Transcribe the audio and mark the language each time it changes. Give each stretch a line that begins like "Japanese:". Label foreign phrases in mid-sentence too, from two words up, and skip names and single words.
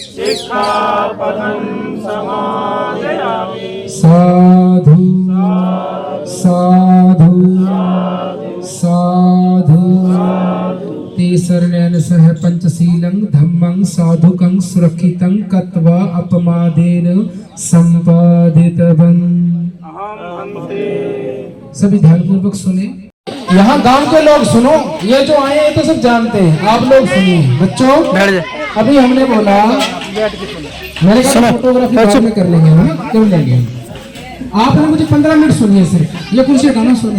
Pali: साधु साधु साधु ते शरणेन सह पंचशीलं धम्मं साधुकं सुरक्षितं कत्वा अपमादेन संपादितवन्।
Hindi: सभी ध्यानपूर्वक सुने। यहाँ गांव के लोग सुनो, ये जो आए हैं तो सब जानते हैं, आप लोग सुनिए। बच्चों अभी हमने बोला मैंने कहा फोटोग्राफी बाद में कर लेंगे, है ना, क्यों लेंगे। आपने मुझे 15 मिनट सुनिए सिर्फ, ये कुर्सी हटाना, सुनिए।